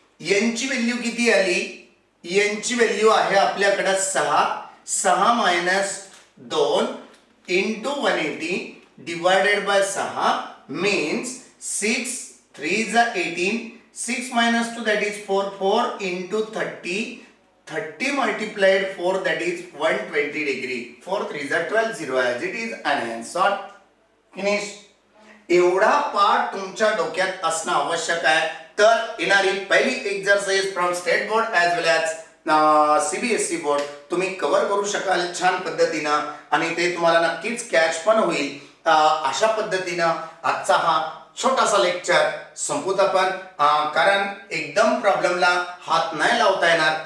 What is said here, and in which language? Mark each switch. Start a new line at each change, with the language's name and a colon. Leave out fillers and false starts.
Marathi: यांची व्हॅल्यू किती आली? यांची व्हॅल्यू आहे आपल्याकडे
English: 6 minus 2 into 180 divided by 6 means 6 3 is 18, 6 minus 2 that is 4 into 30 multiplied 4 that is 120 degree. 4 3 is 12, 0 as it is and answer finish.
Marathi: एवढा part तुमच्या डोक्यात असणं आवश्यक आहे. तर येणारी पहिली exercise
English: from state board as well as CBSE board
Marathi: तुम्ही कव्हर करू शकाल छान पद्धतीनं आणि ते तुम्हाला नक्कीच कॅच पण होईल. अशा पद्धतीनं आजचा हा छोटासा लेक्चर संपवत आपण, कारण एकदम प्रॉब्लेमला हात नाही लावता येणार.